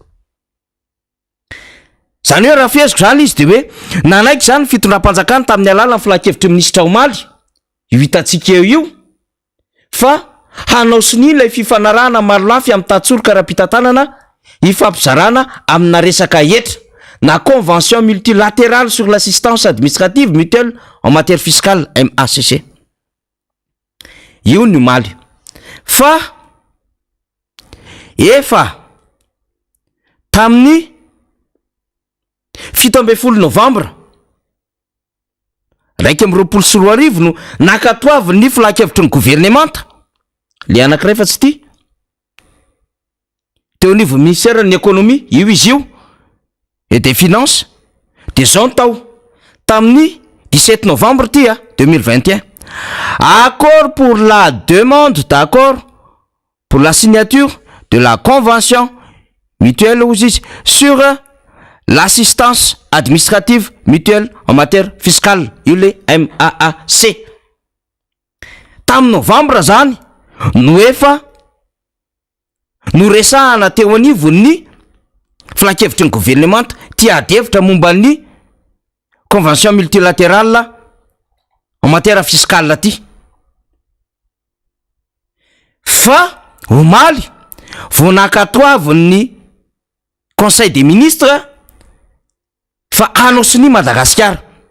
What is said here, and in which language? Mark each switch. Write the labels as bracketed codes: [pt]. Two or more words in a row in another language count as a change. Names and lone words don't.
[mg] zany hoe raha feziko zany izy de hoe nanaiky zany fitondram-panjakana tamin'ny alala ny filan-kevitry ministra Omaly io hitantsika eo fa hanao soni ilay fifanarahana maro lafy amin'ny tatsoroka ara-pitantanana ifampizarana amina resaka hetra na [fr] convention multilatérale sur l'assistance administrative mutuelle en matière fiscale [mg] MACC io ny Omaly fa efa tamin'ny 17 Novembre 2024 no nakatoavy ny filakevitry ny gouvernemanta le anankiray fa tsy ty teo nivo ministère ny économie io izy io [fr] et des finances [mg] de zao tao tamin'ny 17 novembre ty [fr] 2021 accord pour la demande d'accord pour la signature de la convention mutuelle sur l'assistance administrative mutuelle en matière fiscale io le MAAC tamin'ny [mg] novembre zany no efa no resahana teo anivo ny filakevitry ny gouvernemanta tia adevitra momba ny [fr] convention multilatérale en matière fiscale [mg] ty fa omaly vonakatoavy ny [fr] conseil des ministres [mg] fa anosiny Madagasikara